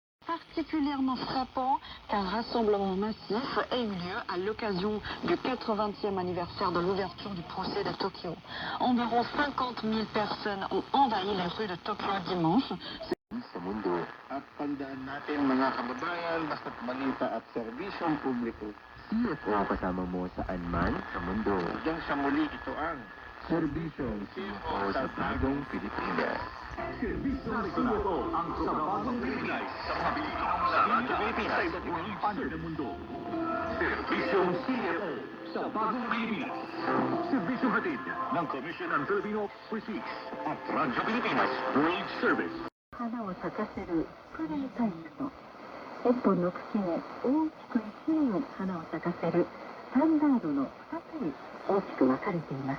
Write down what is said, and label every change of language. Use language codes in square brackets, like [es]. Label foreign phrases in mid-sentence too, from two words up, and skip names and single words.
[fr] particulièrement frappant qu'un rassemblement massif ait eu lieu à l'occasion du 80e anniversaire de l'ouverture du procès de Tokyo. Environ 50 000 personnes ont envahi les rues de Tokyo dimanche. [tl] Sa mundo. At tandaan natin mga kababayan, basta't balita at serbisyong publiko. CFO kasama mo saan man sa mundo. Hanggang sa muli ito ang Serbisyong CFO sa bagong Pilipinas. Serbisyong CFO ang sa bagong Pilipinas sa mabilisong lahat ng Pilipinas sa iba't ibang panig ng mundo. Serbisyong CFO sa bagong Pilipinas. Serbisyong hatid ng Commission on Filipino Overseas at Radyo Pilipinas World Service. [ja] 花を咲かせるスプレータイプと1本の茎へ大きく1年花を咲かせるスタンダードの2つに大きく分かれています。